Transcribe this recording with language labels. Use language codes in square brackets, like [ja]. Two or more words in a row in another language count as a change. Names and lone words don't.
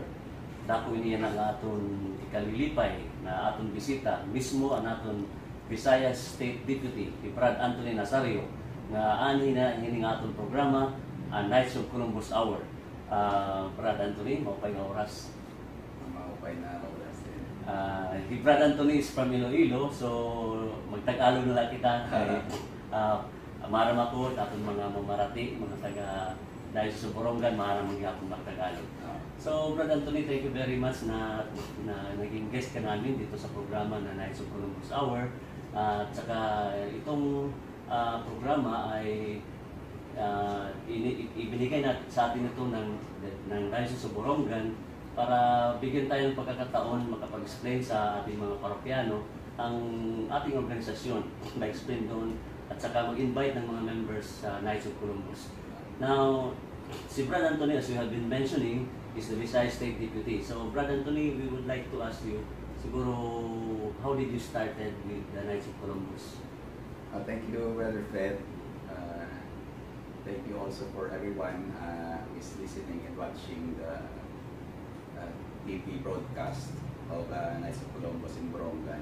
[war] Dako niya ang aton ikalilipay na aton bisita mismo ang aton Visayas State Deputy Brad Anthony Nazario nga ani na hining aton programa ang Knights of Columbus Hour. Brad Anthony, maupay nga oras. Maupay na oras din. Brad Anthony [en] is from [war] Iloilo, so magtag-alo na lang kita kay maram ako aton mga mamarati, mga taga Diocese of Borongan, maram magyapon magtag-alo. [tl] So Brad Anthony, [en] thank you very much [tl] na naging guest ka namin dito sa programa na Knights of Columbus Hour. At saka itong programa ay ibinigay na sa atin ito ng Diocese of Borongan para bigyan tayo ng pagkakataon makapag-explain sa ating mga parokyano ang ating organisasyon, ma-explain doon at saka mag-invite ng mga members sa Knights of Columbus. [en] Now, si Brad Anthony, as we have been mentioning, is the Visayas State Deputy. So, Brad Anthony, we would like to ask you, siguro, how did you started with the Knights of Columbus? Thank you, Brother Fred. Thank you also for everyone who is listening and watching the TV broadcast of Knights of Columbus in Borongan.